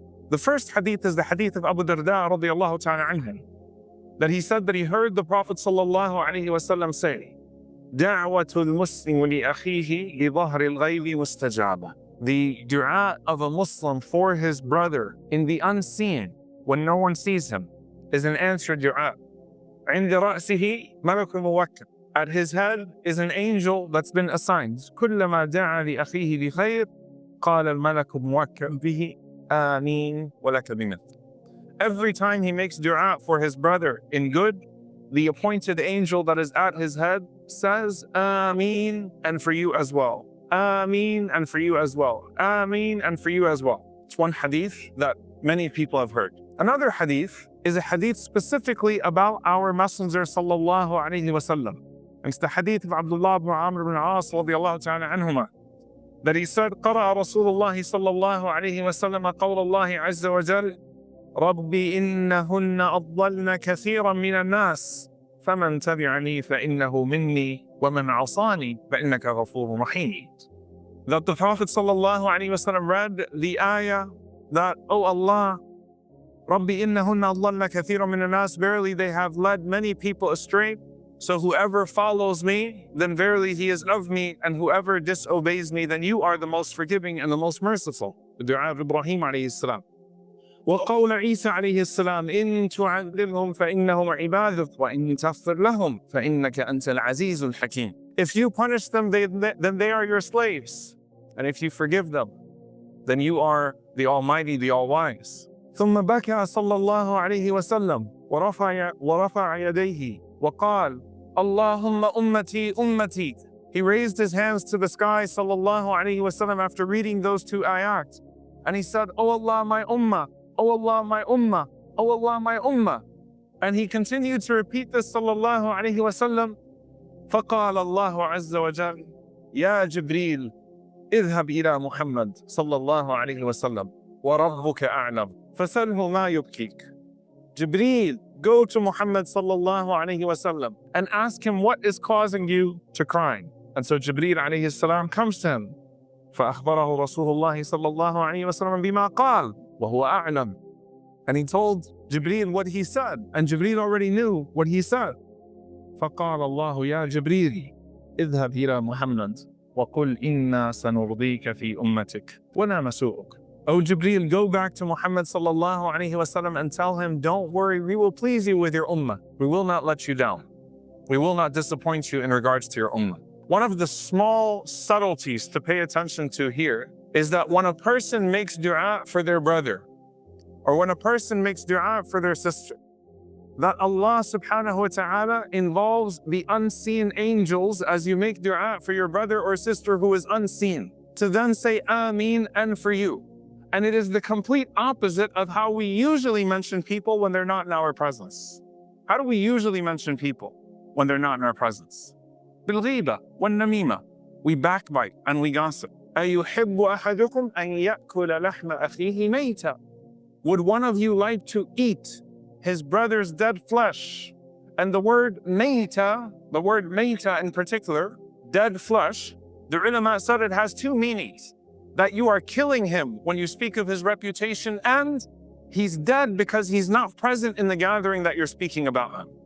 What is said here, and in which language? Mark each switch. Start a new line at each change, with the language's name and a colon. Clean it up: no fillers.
English: The first hadith is the hadith of Abu Darda radiallahu ta'ala anhu, that he said that he heard the Prophet sallallahu alaihi wasallam say,
Arabic: دعوة المسلم لأخيه لظهر الغيب مستجابة.
English: The dua of a Muslim for his brother in the unseen, when no one sees him, is an answered dua.
Arabic: عند رأسه ملك موكل.
English: At his head is an angel that's been assigned.
Arabic: كلما دعا لأخيه بخير قال الملك موكل به آمين ولك بمثل.
English: Every time he makes dua for his brother in good, the appointed angel that is at his head says, Ameen, and for you as well. Ameen, and for you as well. Ameen, and for you as well. It's one hadith that many people have heard. Another hadith is a hadith specifically about our Messenger sallallahu alayhi wasallam. It's the hadith of Abdullah ibn Amr ibn As radiyallahu ta'ala anhuma, that he said,
Arabic: قرأ رسول الله صلى الله عليه وسلم قول الله عز وجل ربي إنهن أضللن كثيرا من الناس فمن تبعني فإنه مني ومن عصاني فإنك غفور رحيم.
English: That the Prophet sallallahu alaihi wasallam read the ayah that, oh Allah,
Arabic: ربي إنهن أضللن كثيرا من الناس,
English: verily they have led many people astray, so whoever follows me, then verily he is of me, and whoever disobeys me, then you are the most forgiving and the most merciful. The dua of Ibrahim alayhi salam.
Arabic: وقول عيسى عليه السلام إن تعذبهم فإنهم عبادك وإن تغفر لهم فإنك أنت العزيز الحكيم.
English: If you punish them, then they are your slaves. And if you forgive them, then you are the Almighty, the All-Wise.
Arabic: ثم بكى صلى الله عليه وسلم ورفع يديه وقال اللهم أمتي أمتي.
English: He raised his hands to the sky sallallahu alaihi wasallam after reading those two ayat. And he said, oh Allah, my ummah. Oh Allah, my ummah. Oh Allah, my ummah. And he continued to repeat this sallallahu alayhi wa sallam.
Arabic: فقال الله عز وجل يا جبريل اذهب إلى محمد صلى الله عليه وسلم وربك أعلم فسله ما يبكيك.
English: Jibreel, go to Muhammad sallallahu alayhi wa sallam and ask him what is causing you to cry. And so Jibreel alayhi salam comes to him.
Arabic: فأخبره رسول الله صلى الله عليه وسلم بما قال وهو أعلم.
English: And he told Jibreel what he said, and Jibreel already knew what he said.
Arabic: فقال الله يا جبريل اذهب إلى محمد وقل إنا سنرضيك في أمتك ولا نسوءك.
English: Oh Jibreel, go back to Muhammad sallallahu alayhi wasallam and tell him, don't worry, we will please you with your ummah. We will not let you down. We will not disappoint you in regards to your ummah. One of the small subtleties to pay attention to here is that when a person makes dua for their brother, or when a person makes dua for their sister, that Allah subhanahu wa ta'ala involves the unseen angels as you make dua for your brother or sister who is unseen, to then say Ameen and for you. And it is the complete opposite of how we usually mention people when they're not in our presence. How do we usually mention people when they're not in our presence?
Arabic: بالغيبة والنميمة.
English: We backbite and we gossip.
Arabic: أيحب أحدكم أن يأكل لحم أخيه ميتا.
English: Would one of you like to eat his brother's dead flesh? And the word mayta, the word mayta in particular, dead flesh, the ulama said it has two meanings. That you are killing him when you speak of his reputation, and he's dead because he's not present in the gathering that you're speaking about him.